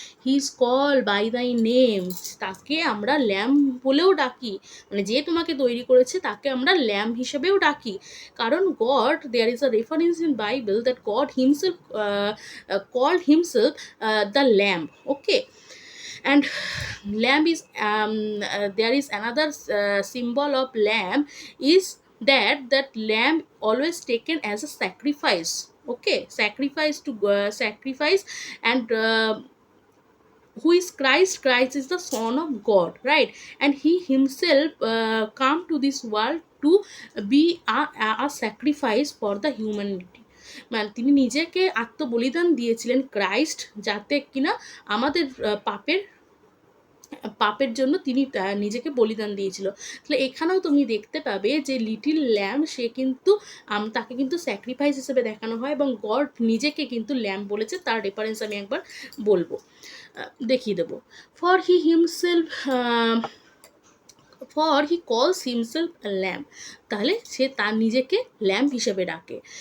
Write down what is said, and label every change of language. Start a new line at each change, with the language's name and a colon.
English: he is call by thy name,
Bangla: তাকে আমরা ল্যাম্প বলেও ডাকি, মানে যে তোমাকে তৈরি করেছে তাকে আমরা ল্যাম্প হিসেবেও ডাকি।
English: কারণ god, there is a reference in Bible that god himself called himself the lamb, okay. And lamb is there is another symbol of lamb, is that lamb always taken as a sacrifice, okay, sacrifice to sacrifice. And who is Christ? Christ is the son of god, right, and he himself come to this world to be a sacrifice for the humanity,
Bangla: মানে তিনি নিজেকে আত্মবলিদান দিয়েছিলেন Christ, যাতে কিনা আমাদের পাপের পাপের জন্য তিনি নিজেকে বলিদান দিয়েছিল। তাহলে এখানেও তুমি দেখতে পাবে যে লিটিল ল্যাম্ব সে কিন্তু তাকে কিন্তু স্যাক্রিফাইস হিসেবে দেখানো হয় এবং গড নিজেকে কিন্তু ল্যাম্ব বলেছে। তার রেফারেন্স আমি একবার বলবো, দেখিয়ে দেবো।
English: for he himself for he calls himself a lamb,
Bangla: তাহলে সে তার নিজেকে ল্যাম্ব হিসেবে ডাকে।